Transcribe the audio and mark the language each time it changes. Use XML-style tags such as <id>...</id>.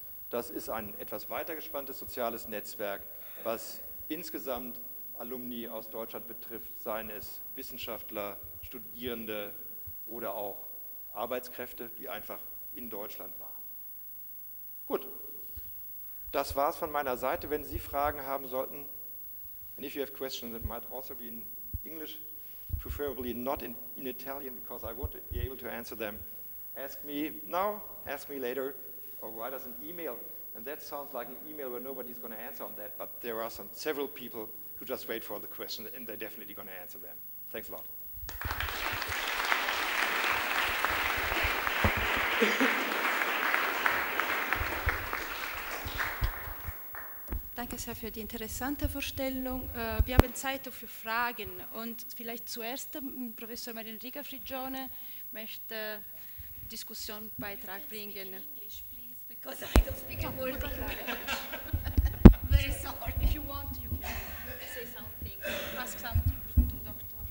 <de>Das ist ein etwas weiter gespanntes soziales Netzwerk, was insgesamt Alumni aus Deutschland betrifft, seien es Wissenschaftler, Studierende oder auch Arbeitskräfte, die einfach in Deutschland waren. Gut, das war es von meiner Seite. Wenn Sie Fragen haben sollten,</de> <en>and if you have questions that might also be in English, preferably not in Italian, because I won't be able to answer them, ask me now, ask me later, or write us an email. And that sounds like an email where nobody's going to answer on that, but there are several people who just wait for the question, and they're definitely going to answer them. Thanks a lot.</en> <de>Danke sehr für die interessante Vorstellung. Wir haben Zeit für Fragen und vielleicht zuerst Professor Marin Riga-Frigione möchte Diskussionsbeitrag bringen.</de> <en>English, please, because I don't speak a word of English. Very sorry. If you want, you can say something, ask something to Dr.</en>